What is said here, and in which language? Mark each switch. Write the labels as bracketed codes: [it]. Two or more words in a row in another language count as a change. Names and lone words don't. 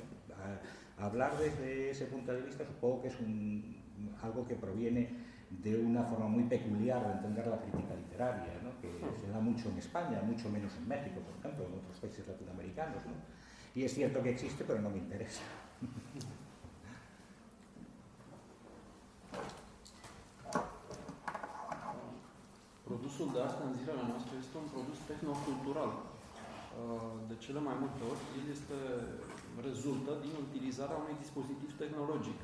[es] Hablar desde ese punto de vista supongo que es algo que proviene de una forma muy peculiar de entender la crítica literaria, ¿no? Que se da mucho en España, mucho menos en México, por ejemplo, en otros países latinoamericanos, ¿no? Y es cierto que existe, pero no me interesa. [ro] Produsul de asta în zilele noastre este un produs tehnocultural. De cele mai multe ori, el rezultă din utilizarea unui dispozitiv tehnologic.